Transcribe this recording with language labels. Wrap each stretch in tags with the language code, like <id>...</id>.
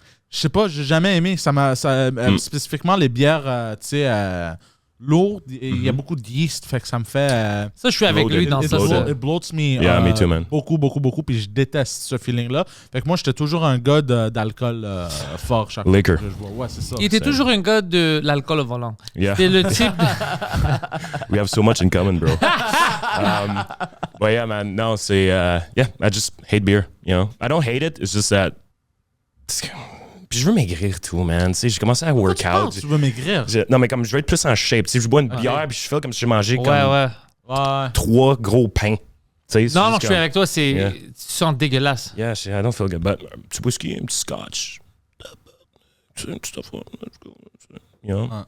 <fr>Je sais pas, j'ai jamais aimé. Spécifiquement les bières, tu sais, lourd. Il y a beaucoup de yeast, fait que ça me fait... Ça, je suis avec lui dans ça.</fr> <en>It bloats me, Yeah, me too, man.</en> <fr>beaucoup, puis je déteste ce feeling-là. Fait que moi, j'étais toujours un gars d'alcool fort chaque</fr> <en>Liquor.</en> <fr>fois que je vois. Ouais, c'est ça. Il était toujours un gars de l'alcool au volant.</fr> <en>Yeah.</en> <fr>C'est le type de...</fr> <en>We have so much in common, bro. But yeah, man, no, c'est... yeah, I just hate beer, you know? I don't hate it, it's just that...</en> <fr>Puis je veux maigrir tout, man. Tu sais, j'ai commencé à</fr> <en>work out.</en> <fr>Tu veux maigrir? Non, mais comme je veux être plus en shape. Tu sais, je bois une bière puis je fais comme si j'ai mangé comme Ouais. 3 gros pains. Tu sais, Non, je suis avec toi, c'est...</fr> <en>Yeah.</en> <fr>Tu sens dégueulasse.</fr> <en>Yeah, I don't feel good. But</en> <fr>un petit whisky, un petit scotch. Un petit affaire.</fr> <en>You know?</en>